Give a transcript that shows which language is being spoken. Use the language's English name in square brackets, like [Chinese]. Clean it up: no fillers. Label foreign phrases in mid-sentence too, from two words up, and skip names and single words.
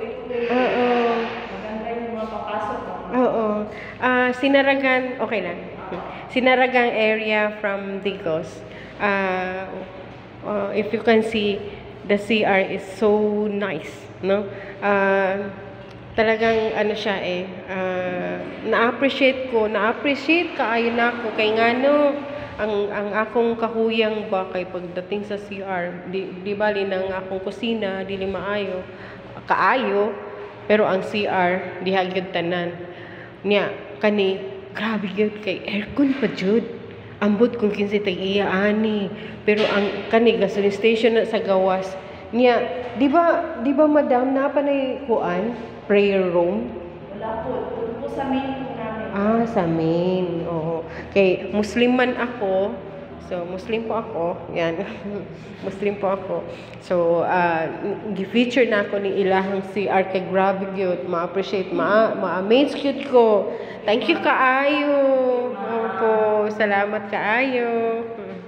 [Filipino] Oo. Maganda yung mga papasok. Oo. Sinaragan, okay lang. Sinaragang [English] area from Digos. If you can see, the CR is so nice, no? [Cebuano] Talagang ano siya na-appreciate kaayo na ko kay ngano ang akong kahuyang ba kay pagdating sa CR, di bali nang akong kusina dili maayo kaayo, pero ang CR diha gyud tanan niya kani grabe gyud kay aircon pa jud ambot kung kinsa tag iya ani, pero ang kani [English] gasoline station [Cebuano] na sa gawas niya, di ba madam na panay kuan [English] prayer room? [Filipino] Wala po. Doon po sa main po namin. Sa main. Oo. Kay Muslim man ako. So, Muslim po ako. Yan. Muslim po ako. [Cebuano] So, gi-feature na ako ni ilahang CR kay grabe gyud. Ma-appreciate, ma-amaze gyud ko. [English] Thank you [Cebuano] kaayo. Opo, salamat kaayo.